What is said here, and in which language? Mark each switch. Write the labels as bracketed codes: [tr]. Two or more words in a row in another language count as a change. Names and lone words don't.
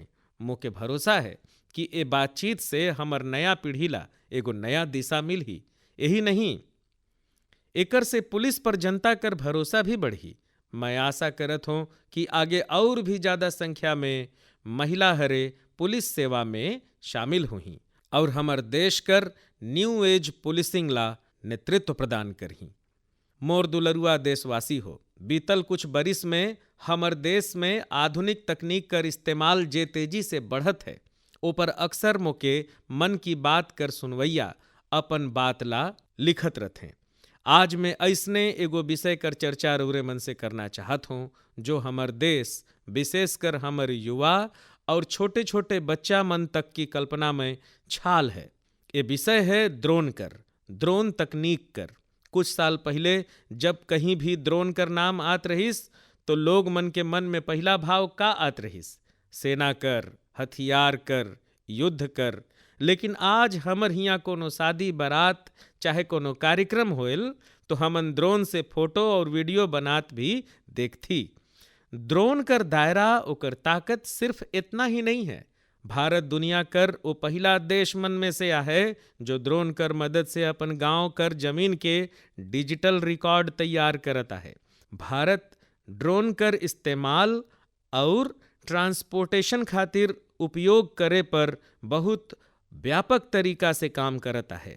[sck] मोके भरोसा है कि ए बातचीत से हमर नया पीढ़ी ला एगो नया दिशा मिलही। यही नहीं, एकर से पुलिस पर जनता कर भरोसा भी बढ़ी। मैं आशा करत हूँ कि आगे और भी ज्यादा संख्या में महिला हरे पुलिस सेवा में शामिल हुई और हमर देश कर [en] new age policing [sck] ला नेतृत्व प्रदान करही। मोर दुलरुआ देशवासी हो, बीतल कुछ बरिस में हमर देश में आधुनिक तकनीक कर इस्तेमाल जे तेजी से बढ़त है, ऊपर अक्सर मोके मन की बात कर सुनवैया अपन बात ला लिखत रथे। आज मैं ऐसने एगो विषय कर चर्चा रउरे मन से करना चाहत हूँ जो हमर देश, विशेषकर हमर युवा और छोटे छोटे बच्चा मन तक की कल्पना में छाल है। ये विषय है ड्रोन कर, ड्रोन तकनीक कर। कुछ साल पहले जब कहीं भी ड्रोन कर नाम आत रहिस तो लोग मन के मन में पहला भाव का आत रहिस? सेना कर, हथियार कर, युद्ध कर। लेकिन आज हमर हियाँ कोनो शादी बारात चाहे कोनो कार्यक्रम होएल तो हमन ड्रोन से फोटो और वीडियो बनात भी देखथी। ड्रोन कर दायरा ओकर ताकत सिर्फ इतना ही नहीं है, भारत दुनिया कर वो पहला देश मन में से आहे जो ड्रोन कर मदद से अपन गांव कर जमीन के [en] digital record [sck] तैयार करता है। भारत ड्रोन कर इस्तेमाल और ट्रांसपोर्टेशन खातिर उपयोग करे पर बहुत व्यापक तरीका से काम करता है।